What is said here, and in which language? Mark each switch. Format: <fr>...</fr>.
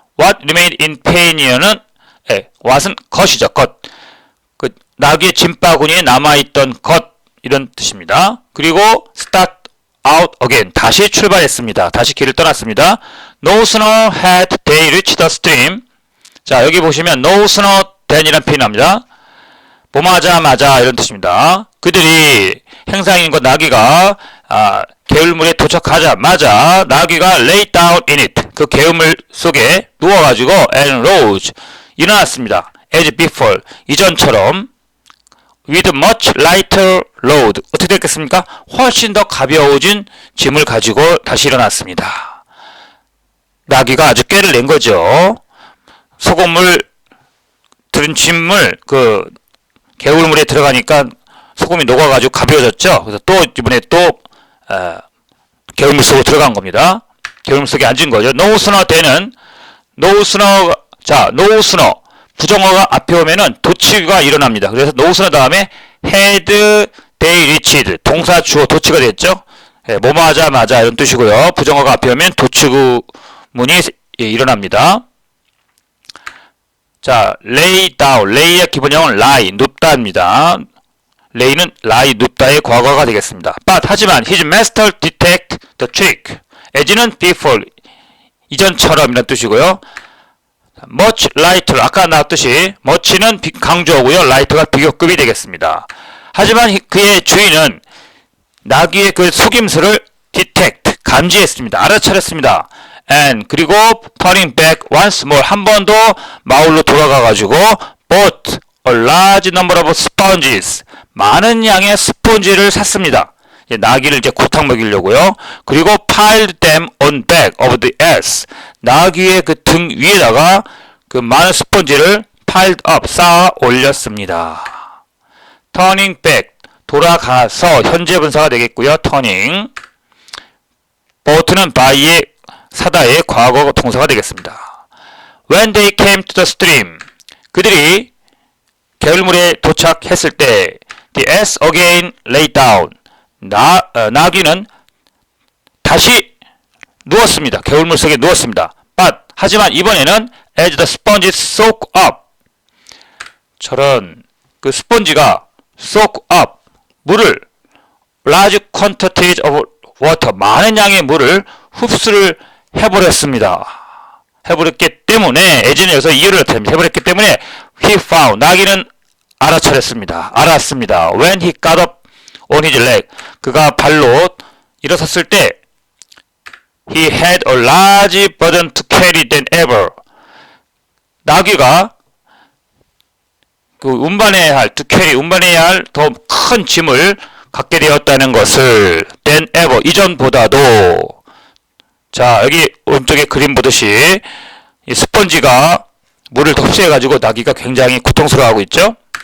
<ko>what remained in pannier는 what은 것이죠. 것. 그 나귀의 짐바구니에 남아있던 것 이런 뜻입니다.</ko> <en>그리고 start out again</en> <ko>다시 출발했습니다. 다시 길을 떠났습니다.</ko> <en>No sooner had they reached the stream</en> <ko>자, 여기 보시면 no sooner than이라는 표현이 나옵니다. 뭐하자마자 이런 뜻입니다. 그들이 행상인과 나귀가 개울물에 도착하자마자 나귀가</ko> <en>lay down in it.</en> <ko>그 개울물 속에 누워가지고</ko> <en>and rose.</en> <ko>일어났습니다.</ko> <en>as before.</en> <ko>이전처럼</ko> <en>with much lighter load.</en> <ko>어떻게 됐겠습니까? 훨씬 더 가벼워진 짐을 가지고 다시 일어났습니다. 나귀가 아주 꾀를 낸 거죠. 소금을 들은 짐을 개울물에 들어가니까 소금이 녹아가지고 가벼워졌죠. 그래서 또 이번에 또 개울물 속으로 들어간 겁니다. 개울물 속에 앉은 거죠. no sooner 되는 no sooner. 자, no sooner 부정어가 앞에 오면은 도치가 일어납니다. 그래서 no sooner 다음에 had they reached 동사 주어 도치가 됐죠. 뭐뭐 하자마자 이런 뜻이고요. 부정어가 앞에 오면 도치구문이 일어납니다. 자, lay down. lay의 기본형은 lie, 눕다입니다. lay는 lie, 눕다의 과거가 되겠습니다.</ko> <en>But 하지만 his master detect the trick.</en> <ko>as는 before 이전처럼이라는 뜻이고요. much lighter 아까 나왔듯이 much는 강조어고요. light가 비교급이 되겠습니다. 하지만 그의 주인은 나귀의 그 속임수를 detect 감지했습니다. 알아차렸습니다.</ko> <en>and</en> <ko>그리고</ko> <en>turning back once more</en> <ko>한 번 더 마을로 돌아가가지고</ko> <en>bought a large number of sponges</en> <ko>많은 양의 스폰지를 샀습니다. 나귀를 이제 고탕 먹이려고요. 그리고</ko> <en>piled them on back of the ass</en> <ko>나귀의 그 등 위에다가 그 많은 스폰지를 piled up 쌓아 올렸습니다. turning back 돌아가서 현재 분사가 되겠고요. turning bought는 by의 사다의 과거 동사가 되겠습니다.</ko> <en>When they came to the stream</en> <ko>그들이 개울물에 도착했을 때</ko> <en>the ass again lay down</en> <ko>나귀는 다시 누웠습니다. 개울물 속에 누웠습니다.</ko> <en>But</en> <ko>하지만 이번에는</ko> <en>as the sponges soak up</en> <ko>저런 그 스펀지가</ko> <en>soak up 물을 large quantities of water</en> <ko>많은 양의 물을 흡수를 해버렸습니다. 해버렸기 때문에 예전에 여기서 이유를 해버렸기 때문에</ko> <en>he found</en> <ko>나귀는 알아차렸습니다. 알았습니다.</ko> <en>When he got up on his leg</en> <ko>그가 발로 일어섰을 때</ko> <en>he had a large burden to carry than ever</en> <ko>나귀가 그 운반해야 할 to carry 운반해야 할 더 큰 짐을 갖게 되었다는 것을 than ever 이전보다도 자 여기 오른쪽에 그림 보듯이 이 스펀지가 물을 흡수해가지고 나귀가 굉장히 고통스러워하고 있죠.</ko>